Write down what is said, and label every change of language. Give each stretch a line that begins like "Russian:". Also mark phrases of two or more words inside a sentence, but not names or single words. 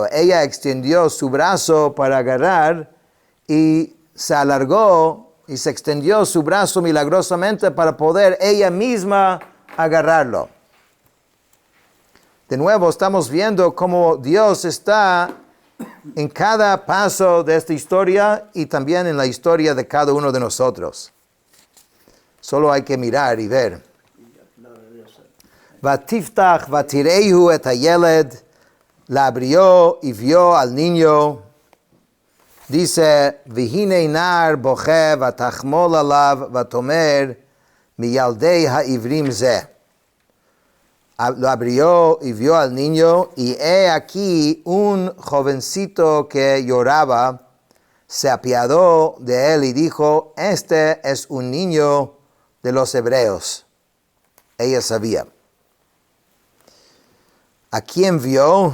Spanish: Ella extendió su brazo para agarrar y se alargó y se extendió su brazo milagrosamente para poder ella misma agarrarlo. De nuevo estamos viendo cómo Dios está en cada paso de esta historia y también en la historia de cada uno de nosotros. Solo hay que mirar y ver.
Hebrew: ותפתח ותראהו את הילד,
Spanish: la abrió y vio al niño. Dice,
Hebrew: והנה נער בכה ותחמל עליו ותאמר מילדי העברים זה.
Spanish: Lo abrió y vio al niño, y he aquí un jovencito que lloraba, se apiadó de él y dijo, este es un niño de los hebreos. Ella sabía. ¿A quién vio?